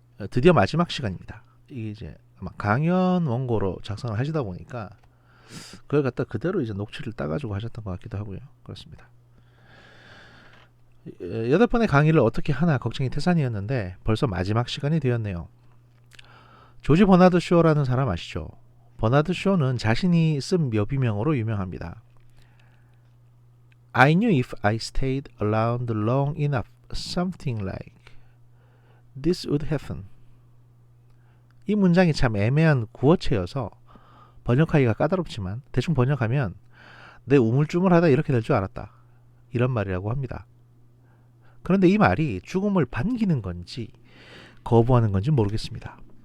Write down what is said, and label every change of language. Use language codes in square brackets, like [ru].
[ko] 드디어 마지막 시간입니다. 이게 이제 아마 강연 원고로 작성을 하시다 보니까 그걸 갖다 그대로 이제 녹취를 따가지고 하셨던 것 같기도 하고요. 그렇습니다. 8번의 강의를 어떻게 하나 걱정이 태산이었는데 벌써 마지막 시간이 되었네요. 조지 버나드 쇼라는 사람 아시죠? 버나드 쇼는 자신이 쓴 묘비명으로 유명합니다. [en] I knew if I stayed around long enough, something like this would happen. [ko] 이 문장이 참 애매한 구어체여서 번역하기가 까다롭지만 대충 번역하면 내 우물쭈물하다 이렇게 될 줄 알았다. 이런 말이라고 합니다. 그런데 이 말이 죽음을 반기는 건지 거부하는 건지 모르겠습니다.